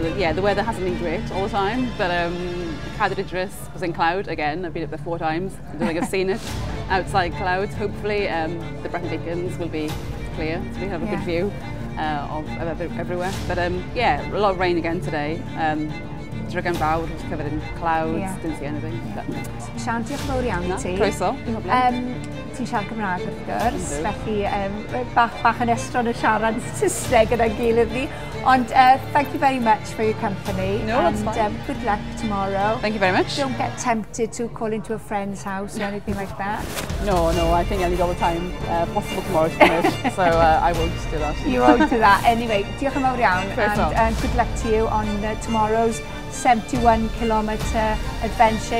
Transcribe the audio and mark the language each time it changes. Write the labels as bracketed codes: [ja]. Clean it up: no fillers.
[en] Yeah, the weather hasn't been great all the time, but Cardiff Idris was in cloud again. I've been up there 4 times. I don't think I've seen it outside clouds. Hopefully, the Brecon Beacons will be clear, so we have a good view. Of everywhere, but yeah, a lot of rain again today. Dragon Bawr was covered in clouds, didn't see anything. [cy] Sian, diolch yn fawr iawn i ti. Croeso. Ti'n siarad Cymraeg wrth gwrs, felly bach yn estron y siarad Saesneg gyda'n gilydd ni. [en] And thank you very much for your company. No, that's fine. Good luck tomorrow. Thank you very much. Don't get tempted to call into a friend's house or anything like that. No, I think I need all the time possible tomorrow to finish, so I won't do that. You won't do that. Anyway, [cy] diolch yn fawr iawn, [en] and good luck to you on tomorrow's 71-kilometre adventure.